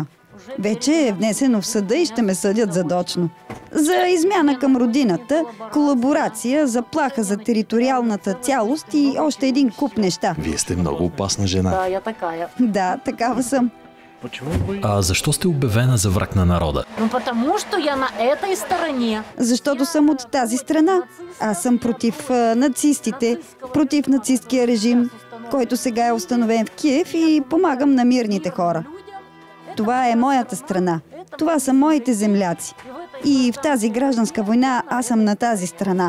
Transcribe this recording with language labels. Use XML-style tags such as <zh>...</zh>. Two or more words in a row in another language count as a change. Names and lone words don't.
<bg>Вече е внесено в съда и ще ме съдят задочно. За измяна към родината, колаборация, заплаха за териториалната цялост и още един куп неща. Вие сте много опасна жена.</bg> <ru>Да, я такая.</ru> <bg>Да, такава съм. А защо сте обявена за враг на народа?</bg> <ru>Ну, потому что я на этой стороне.</ru> <bg>Защото съм от тази страна. Аз съм против нацистите, против нацисткия режим, който сега е установен в Киев и помагам на мирните хора. Това е моята страна. Това са моите земляци. И в тази гражданска война аз съм на тази страна.</bg>